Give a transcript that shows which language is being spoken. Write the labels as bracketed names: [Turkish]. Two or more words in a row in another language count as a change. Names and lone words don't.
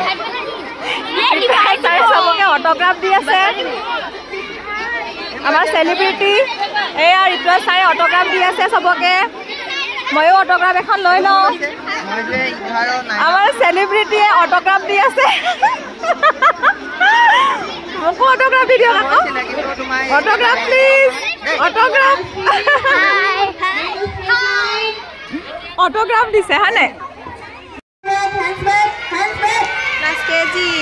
[Assamese] আমাৰ সেলিব্ৰিটি এয়া ঋতুৰাজ ছাৰে অটোগ্ৰাফ দি আছে সবকে ময়ো অটোগ্ৰাফ এখন লৈ লওঁ আমাৰ সেলিব্ৰিটিয়ে অটোগ্ৰাফ দি আছে [English] Autograph, please. Autograph. Autograph dise, [Assamese] হয় নে? [English] Last KG.